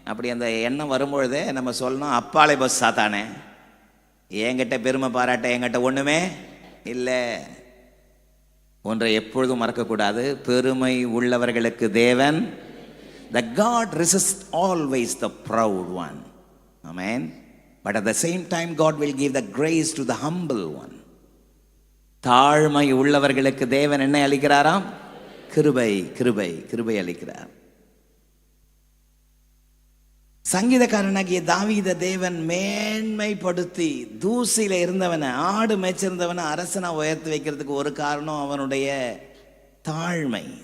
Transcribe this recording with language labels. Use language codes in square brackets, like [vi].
[ta] அப்படி அந்த எண்ணம் வரும்பொழுதே நம்ம சொல்லணும், அப்பாலே பஸ் சாத்தானே, என்கிட்ட பெருமை பாராட்ட என்கிட்ட ஒன்றுமே இல்லை. ஒன்றை எப்பொழுதும் மறக்கக்கூடாது, பெருமை உள்ளவர்களுக்கு தேவன், [en] the God resists always the proud one. ஆமென். But at the same time, God will give the grace to the humble one. [ta] தாழ்மை உள்ளவர்களுக்கு தேவன் என்ன அளிக்கிறாராம்? கிருபை கிருபை கிருபை அளிக்கிறார். சங்கீதக்காரனாகிய தாவீத தேவன் மேன்மைப்படுத்தி தூசியில இருந்தவனை, ஆடு மேய்ச்சிருந்தவனை அரசனா உயர்த்தி வைக்கிறதுக்கு ஒரு காரணம் அவனுடைய தாழ்மை.